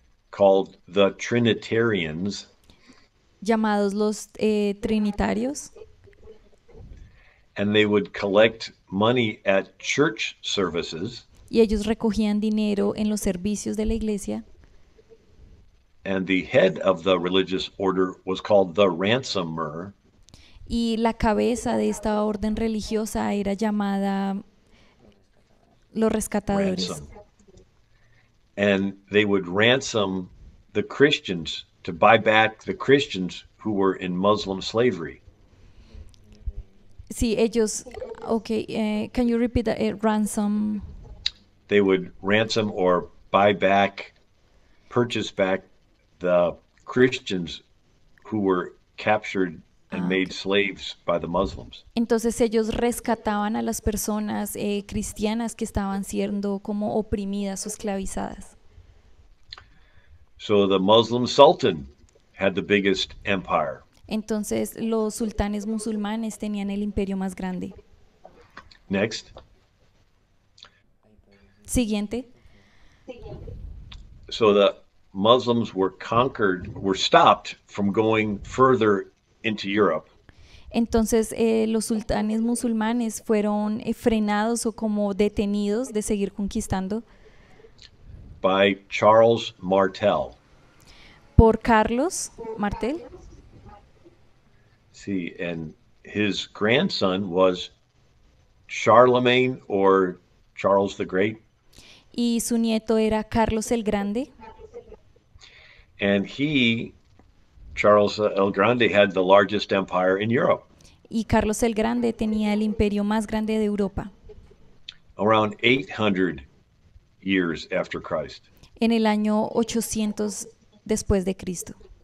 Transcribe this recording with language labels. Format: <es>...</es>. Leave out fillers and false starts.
<en>called the Trinitarians,</en> <es>llamados los trinitarios,</es> <en>and they would collect money at church services,</en> <es>y ellos recogían dinero en los servicios de la iglesia,</es> <en>and the head of the religious order was called the ransomer,</en> <es>y la cabeza de esta orden religiosa era llamada los rescatadores.</es> <en>ransom. And they would ransom the Christians to buy back the Christians who were in Muslim slavery.</en> <es>Sí, ellos, ok,</es> <en>can you repeat that? Ransom. They would ransom or buy back, purchase back the Christians who were captured and Ah, made ok. slaves by the Muslims.</en> <es>Entonces ellos rescataban a las personas cristianas que estaban siendo como oprimidas o esclavizadas.</es> <en>So the Muslim Sultan had the biggest empire.</en> <es>Entonces los sultanes musulmanes tenían el imperio más grande.</es> <en>Next.</en> <es>Siguiente.</es> <en>So the Muslims were conquered, were stopped from going further into Europe</en> <es>Entonces los sultanes musulmanes fueron frenados o como detenidos de seguir conquistando</es> <en>by Charles Martel.</en> <es>por Carlos Martel.</es> <en>See, and his grandson was Charlemagne or Charles the Great,</en> <es>Y su nieto era Carlos el Grande.</es> <en>and he, Charles el Grande, had the largest empire in Europe,</en> <es>Y Carlos el Grande tenía el imperio más grande de Europa.</es> <en>around 800 years after Christ.</en> <es>En el año 800 después de Cristo.</es>